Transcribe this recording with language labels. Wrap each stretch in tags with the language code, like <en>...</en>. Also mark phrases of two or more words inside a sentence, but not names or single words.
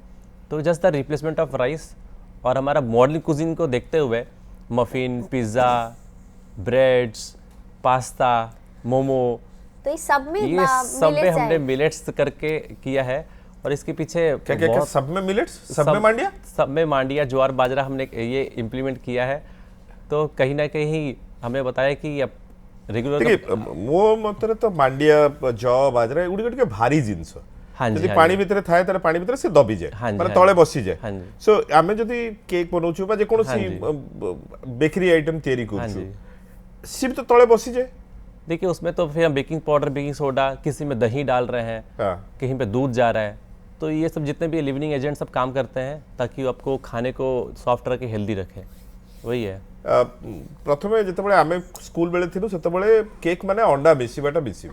<hi>तो</hi> <en>just the replacement of rice.</en> <hi>और हमारा</hi> <en>modern cuisine</en> <hi>को देखते हुए मफिन, पिज़्ज़ा, ब्रेड्स, पास्ता, मोमो, तो इस सब में ये सब में millets हमने है। मिलेट्स करके किया है। और इसके पीछे क्या क्या क्या? बहुत- सब में मिलेट्स, सब में मांडिया? सब में मांडिया, ज्वार बाजरा हमने ये इम्प्लीमेंट किया है। तो कहीं ना कहीं हमें बताया कि अब रेगुलर</hi> <or>देखिए ମୋ ମତରେ ତ ମାଣ୍ଡିଆ ଜଅ ବାଜରା ଏଗୁଡିକ ଟିକେ ଭାରି ଜିନିଷ।</or> <hi>हाँ जी,</hi> <or>ଯଦି</or> <hi>हाँ</hi> <or>ପାଣି</or> <hi>जी।</hi> <or>ଭିତରେ ଥାଏ ତାହେଲେ ପାଣି ଭିତରେ ସେ ଦବିଯାଏ,</or> <hi>हाँ जी,</hi> <or>ମାନେ</or> <hi>हाँ</hi> <or>ତଳେ</or> <hi>जी।</hi> <or>ବସିଯାଏ।</or> <hi>हाँ जी।</hi> <or>ସो ଆମେ ଯଦି କେକ୍ ବନଉଛୁ ବା ଯେକୌଣସି ବେକରୀ ଆଇଟମ ତିଆରି</or> <hi>हाँ</hi> <or>କରୁଛୁ,</or> <hi>जी।</hi> <or>ସିଏ ବି ତ ତଳେ ବସିଯାଏ।</or> <hi>देखिए उसमें तो फिर हम</hi> <en>baking powder, baking soda,</en> <hi>किसी में दही डाल रहे हैं, हाँ। कहीं पे दूध जा रहा है। तो ये सब जितने भी</hi> <en>leavening agent</en> <hi>सब काम करते हैं ताकि वो आपको खाने को सॉफ्ट रखे, हेल्दी रखे। वही है।</hi> <or>ପ୍ରଥମେ ଯେତେବେଳେ ଆମେ ସ୍କୁଲ ବେଳେ ଥିଲୁ ସେତେବେଳେ କେକ ମାନେ ଅଣ୍ଡା ମିଶିବାଟା ମିଶିବା।</or>